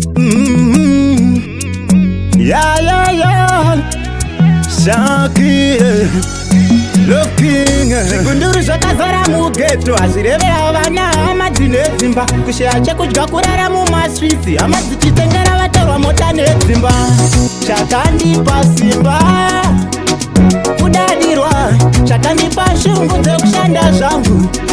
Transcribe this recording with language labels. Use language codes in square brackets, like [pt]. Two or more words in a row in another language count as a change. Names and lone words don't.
[en] Mm-hmm. Yeah, yeah, yeah. Shaki, yeah. Looking, yeah. [sn] Zvigunduru zvakazara mugeto, hazvirevera vana, hama dzine dzimba. Kusheya chekudya, kurara mumaswitsi, hama dzichitengera vatorwa mota nedzimba. Chakandipa simba. Kudadirwa, chakandipa shungu dzokushanda zvangu.